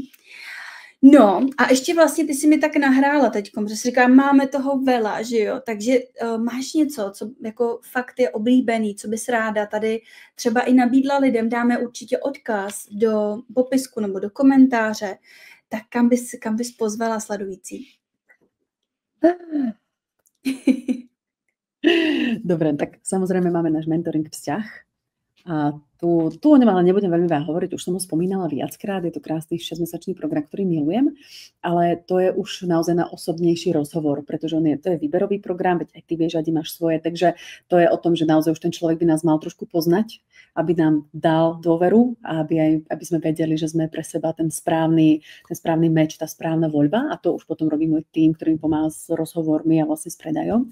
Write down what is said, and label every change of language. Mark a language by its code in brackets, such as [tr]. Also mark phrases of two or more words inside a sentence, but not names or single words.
[cs] No a ještě vlastně ty si mi tak nahrála teďkom, že si říkám, máme toho vela, že jo, takže máš něco, co jako fakt je oblíbený, co bys ráda tady třeba i nabídla lidem, dáme určitě odkaz do popisku nebo do komentáře, tak kam bys pozvala sledující? [sk] Dobre, tak samozrejme máme náš mentoring vzťah. A tu o ňom ale nebudem veľmi veľa hovoriť, už som ho spomínala viackrát, je to krásny 6-mesačný program, ktorý milujem, ale to je už naozaj na osobnejší rozhovor, pretože to je výberový program, veď aj ty vieš, Adi, máš svoje, takže to je o tom, že naozaj už ten človek by nás mal trošku poznať, aby nám dal dôveru a aby sme vedeli, že sme pre seba ten správny meč, tá správna voľba, a to už potom robí môj tím, ktorý mi pomáha s rozhovormi a vlastne s predajom.